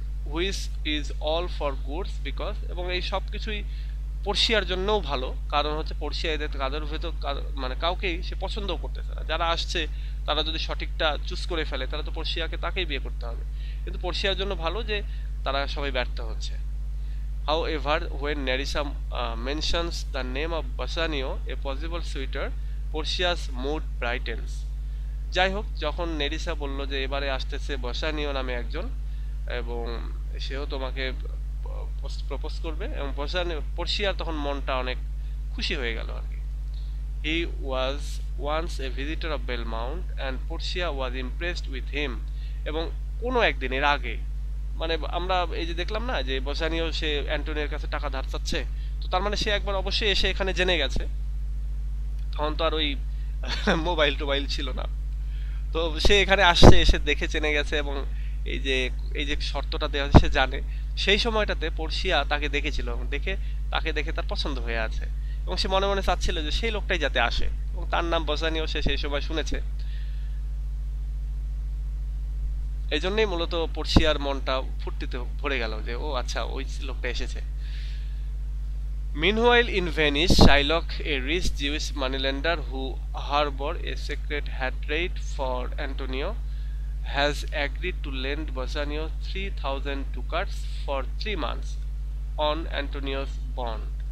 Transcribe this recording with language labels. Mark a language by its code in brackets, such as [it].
[en] which is all for goods because, [bn] এবং এই সব কিছুই পর্ষিয়ার জন্যও ভালো, কারণ হচ্ছে পর্ষিয়া এদের কাদের ভেতর মানে কাউকেই সে পছন্দও করতেছে না। যারা আসছে তারা যদি সঠিকটা চুজ করে ফেলে তাহলে তো পর্ষিয়াকে তাকেই বিয়ে করতে হবে, কিন্তু পর্ষিয়ার জন্য ভালো যে তারা সবাই ব্যর্থ হচ্ছে। [en] However, when Nerissa mentions the name of Bassanio, a possible suitor, Portia's mood brightens. [bn] যাই হোক, যখন নেরিসা বলল যে এবারে আসতেছে বসানিও নামে একজন এবং সেও তোমাকে প্রপোজ করবে, এবং পর্ষিয়ার তখন মনটা অনেক খুশি হয়ে গেল আর কি। [en] He was once a visitor of Belmont and Portia was impressed with him. [bn] এবং কোনো একদিন এর আগে, মানে আমরা এই যে দেখলাম না যে বসানিও সে অ্যান্টনিওর কাছে টাকা ধার চাচ্ছে, তো তার মানে সে একবার অবশ্যই এসে এখানে জেনে গেছে। তখন তো আর ওই মোবাইল টোবাইল ছিল না, তো সে এখানে আসছে, এসে দেখে চেনে গেছে, এবং এই যে শর্তটা দেওয়া সে জানে। সেই সময়টাতে পর্ষিয়া তাকে দেখেছিল, তাকে দেখে তার পছন্দ হয়ে আছে, এবং সে মনে মনে চাচ্ছিল যে সেই লোকটাই যাতে আসে, এবং তার নাম বসানিও সে সেই সময় শুনেছে। এই জন্যই মূলত পর্ষিয়ার মনটা ফুর্তিতে ভরে গেল যে ও আচ্ছা, ওই লোকটা এসেছে। [en] Meanwhile, in Venice, Shylock, a rich Jewish moneylender who harbored a secret hatred for Antonio, has agreed to lend Bassanio 3,000 ducats for 3 months on Antonio's bond.